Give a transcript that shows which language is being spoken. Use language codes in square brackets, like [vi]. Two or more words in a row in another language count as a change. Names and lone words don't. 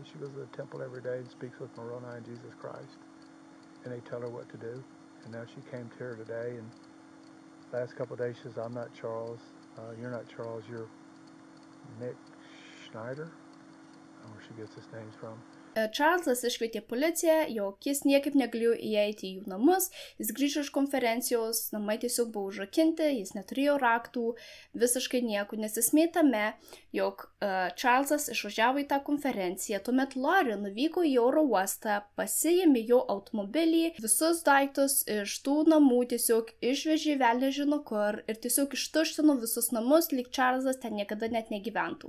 [en] She goes to the temple every day and speaks with Moroni and Jesus Christ. And they tell her what to do. And now she came to her today, and last couple of days she says, I'm not Charles. You're not Charles. You're Nick Schneider. I don't know where she gets his names from. [lt] Čarlzas iškvietė policiją, jog jis niekaip negalėjo įeiti į jų namus, jis grįžo iš konferencijos, namai tiesiog buvo užrakinti, jis neturėjo raktų, visiškai nieko, nes esmė tame, jog Čarlzas išvažiavo į tą konferenciją, tuomet Lori nuvyko į oro uostą, pasiėmė jo automobilį, visus daiktus iš tų namų tiesiog išvežė velnias žino kur ir tiesiog ištuštino visus namus, lyg Čarlzas ten niekada net negyventų.